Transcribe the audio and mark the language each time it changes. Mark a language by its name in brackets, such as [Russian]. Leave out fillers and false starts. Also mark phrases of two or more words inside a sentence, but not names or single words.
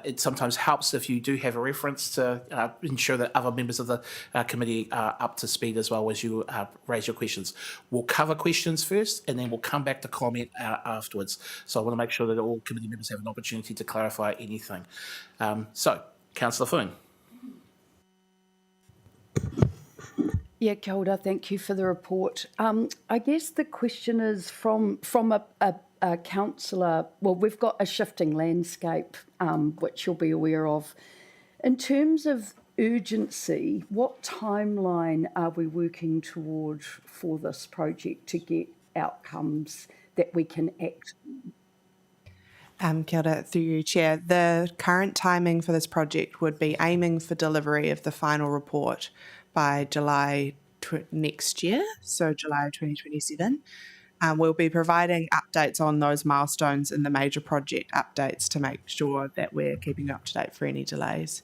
[English] It sometimes helps if you do have a reference to ensure that other members of the committee are up to speed as well as you raise your questions. We'll cover questions first and then we'll come back to comment afterwards. So I want to make sure that all committee members have an opportunity to clarify anything. So, Councillor Foon. Yeah, [Māori] kia ora, [English] thank you for the report. I guess the question is from a councillor, well, we've got a shifting landscape, which you'll be aware of. In terms of urgency, what timeline are we working toward for this project to get outcomes that we can act? [Māori] Kia ora, [English] through you, Chair. The current timing for this project would be aiming for delivery of the final report by July next year, so July 2027. We'll be providing updates on those milestones in the major project updates to make sure that we're keeping you up to date for any delays.